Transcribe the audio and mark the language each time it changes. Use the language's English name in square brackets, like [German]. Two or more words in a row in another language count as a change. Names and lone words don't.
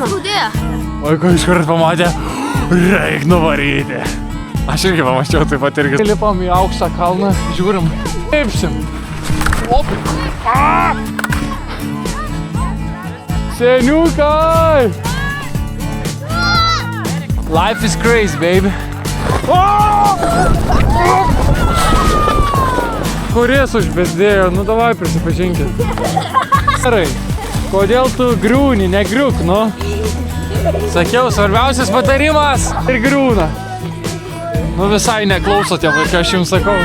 [Lithuanian] Vaiko iškart pamatė, reik nuvaryti. Aš irgi pamačiau taip pat irgi. Lipam į aukštą kalną, žiūrim, lipsim. Op! Seniukai! [English] Life is crazy, baby. [Lithuanian] Kuris užbezdėjo? Nu davai prisipažinkit. Gerai, kodėl tu griūni, negriuk, nu? Sakiau, svarbiausias patarimas ir griūna. Nu visai neklausote, vaikai, aš jums sakau.